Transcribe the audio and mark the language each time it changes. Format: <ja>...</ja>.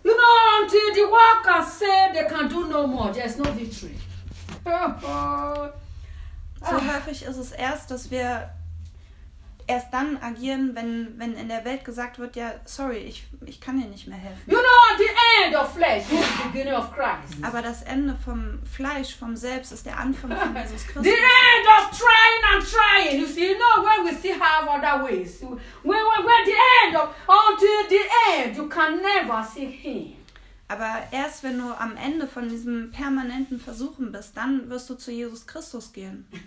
<en>You know, until the workers say they can do no more, there's no victory.</en> <de>So häufig ist es erst, dass wir erst dann agieren, wenn in der Welt gesagt wird, ja, sorry, ich kann dir nicht mehr helfen.</de> <en>You know, the end of flesh is the beginning of Christ.</en> <de>Aber das Ende vom Fleisch, vom Selbst, ist der Anfang von Jesus Christus.</de> <en>The end of trying and trying, you see, you know, when we still have other ways. When the end of, until the end, you can never see him.</en> <de>Aber erst wenn du am Ende von diesem permanenten Versuchen bist, dann wirst du zu Jesus Christus gehen.</de>